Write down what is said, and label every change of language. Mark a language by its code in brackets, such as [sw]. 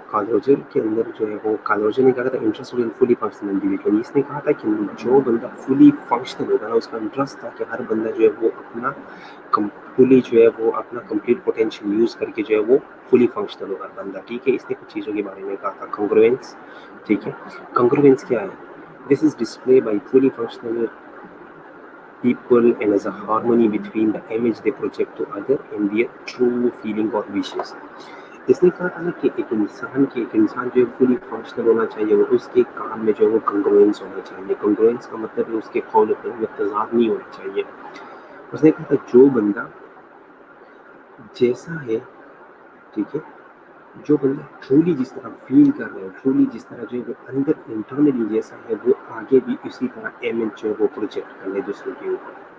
[hi] Karl Roger के अंदर जो है वो, कार्ल रोजर ने कहा था [en] Interested in fully functional individual. [hi] इसने कहा था कि जो बंदा फुली फंक्शनल होगा ना, उसका इंटरेस्ट था कि हर बंदा जो है वो अपना फुली जो है वो अपना कंप्लीट पोटेंशियल यूज़ करके जो है वो फुली फंक्शनल होगा बंदा। ठीक है, इसने कुछ चीज़ों के बारे में कहा था, कंग्रुएंस। ठीक है, कंग्रुएंस क्या है? [en] This is display by fully functional people and as a harmony between the image they project to other and their true feeling or wishes. [hi] इसने कहा था ना कि एक इंसान जो है फुली फंक्शनल होना चाहिए, और उसके काम में जो है वो कंग्रुएंस होना चाहिए। कंग्रुएंस का मतलब है उसके कौल में तजाद नहीं होना चाहिए। उसने कहा था जो बंदा जैसा है, ठीक है, जो बंदा ट्रूली जिस तरह फील कर रहा है, ट्रूली जिस तरह जो है वो अंदर इंटरनली जैसा है, वो आगे भी इसी तरह इमेज जो है वो प्रोजेक्ट कर ले दूसरों के ऊपर।